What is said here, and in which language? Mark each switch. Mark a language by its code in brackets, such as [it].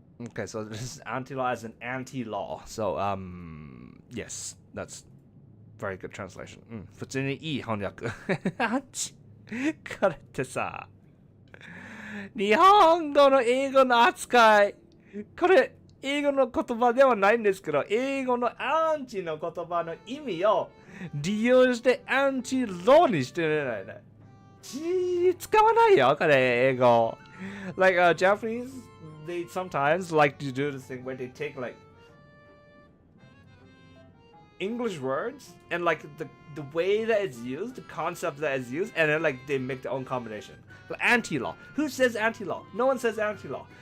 [en] Okay, so this is anti-law as an anti-law. So, yes, that's very good translation. [ja] 普通にいい翻訳。これってさ、日本語の英語の扱い。これ、英語の言葉ではないんですけど、英語のアンチの言葉の意味を利用してアンチローにしてるないね。使わないよ、これ英語。 [en] Like Japanese, they sometimes like to do this thing where they take like English words and like the way that it's used, the concept that it's used, and then like they make their own combination. Like anti-law. Who says anti-law? No one says anti-law.